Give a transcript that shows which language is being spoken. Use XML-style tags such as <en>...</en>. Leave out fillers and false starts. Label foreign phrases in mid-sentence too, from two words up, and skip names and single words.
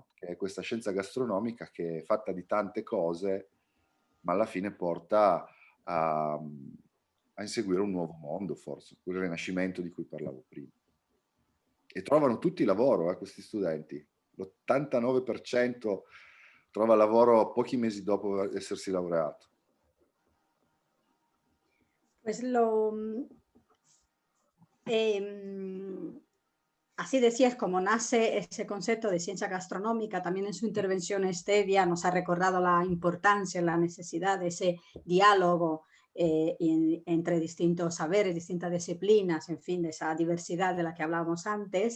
<it>Che è questa scienza gastronomica che è fatta di tante cose, ma alla fine porta a inseguire un nuovo mondo, forse, quel rinascimento di cui parlavo prima. E trovano tutti lavoro, questi studenti. L'89% trova lavoro pochi mesi dopo essersi laureato.</it> <es>Pues así decías, como nace ese concepto de ciencia gastronómica, también en su intervención Stevia nos ha recordado la importancia, la necesidad de ese diálogo entre distintos saberes, distintas disciplinas, en fin, de esa diversidad de la que hablábamos antes.</es>